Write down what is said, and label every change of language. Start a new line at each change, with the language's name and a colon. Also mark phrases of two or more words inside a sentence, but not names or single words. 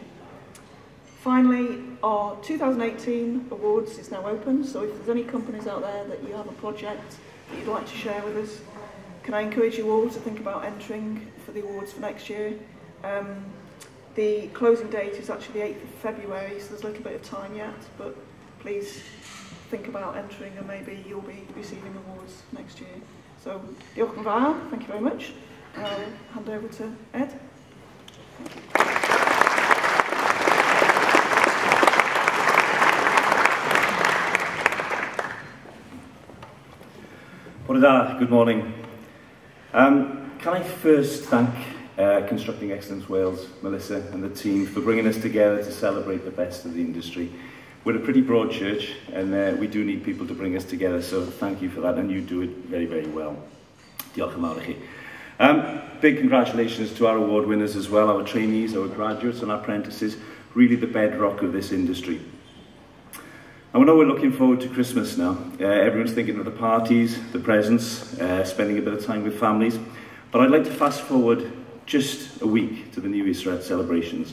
English: Finally, our 2018 awards is now open, so if there's any companies out there that you have a project that you'd like to share with us, can I encourage you all to think about entering for the awards for next year. The closing date is actually the 8th of February, so there's a little bit of time yet, but please think about entering and maybe you'll be receiving awards next year. So,
Welsh: diolch yn fawr,
English: thank you very much. And I'll hand over to Ed. Good morning. Can I first thank Constructing Excellence Wales, Melissa and the team for bringing us together to celebrate the best of the industry. We're a pretty broad church and we do need people to bring us together, so thank you for that, and you do it very, very well.
Welsh: Diolch yn fawr i chi.
English: Big congratulations to our award winners as well, our trainees, our graduates and our apprentices, really the bedrock of this industry. And we know we're looking forward to Christmas now. Everyone's thinking of the parties, the presents, spending a bit of time with families. But I'd like to fast forward just a week to the New Year's celebrations.